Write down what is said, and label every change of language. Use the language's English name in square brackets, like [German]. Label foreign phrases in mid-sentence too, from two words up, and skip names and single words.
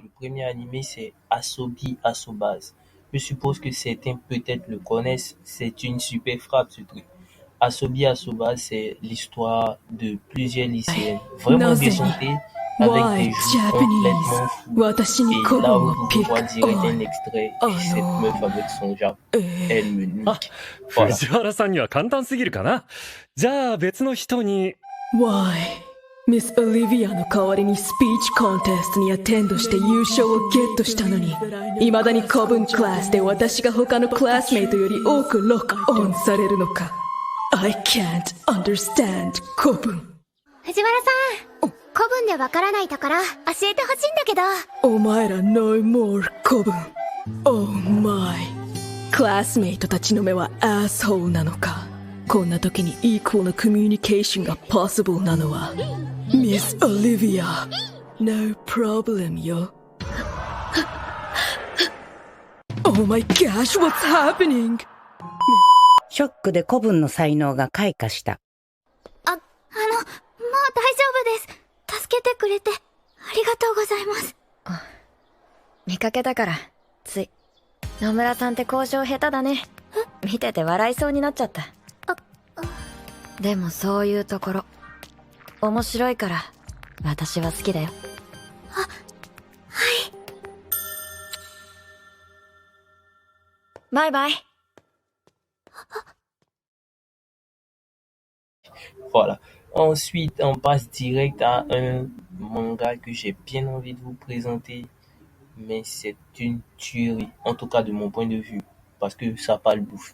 [French] Le premier animé, c'est Asobi Asobase. Je suppose que certains peut-être le connaissent. C'est une super frappe ce truc. Asobi Asobase, c'est l'histoire de plusieurs lycéennes vraiment déjantées avec [English] Why [French] des joues [English] Japanese? [French] complètement fous. [Japanese] 私に [French] Et [Japanese] 古 [French] là, [Japanese] 文 [French] vous [Japanese] を [French] pouvez [Japanese] ピッ [French] voir [Japanese] ク [French] direct [Japanese] オ [French] un [Japanese] ン。 [French] extrait. Cette meuf avec son Jap, elle me nique. [Japanese] 藤原さんには簡単すぎるかな。じゃあ別の人に。 Why? ミス・オリビアの代わりにスピーチコンテストにアテンドして優勝をゲットしたのに、未だに古文クラスで私が他のクラスメイトより多くロックオンされるのか。 [English] I can't understand [Japanese] 古文。藤原さん、古文でわからないところ教えてほしいんだけど。お前ら [English] No more [Japanese] 古文。 [English] Oh my。 [Japanese] クラスメイトたちの目はアスホールなのか。こんな時にイークルなコミュニケーションが possible なのはミス・オリビア [English] No problem [Japanese] よ。 [English] Oh my gosh, what's happening? [Japanese] ショックで古文の才能が開花した。もう大丈夫です。助けてくれてありがとうございます。見かけたからつい。野村さんって交渉下手だね。見てて笑いそうになっちゃった。でもそういうところ面白いから私は好きだよ。はい。バイバイ。 [French] Voilà. Ensuite, on passe direct à un manga que j'ai bien envie de vous présenter, mais c'est une tuerie, en tout cas de mon point de vue, parce que ça parle bouffe.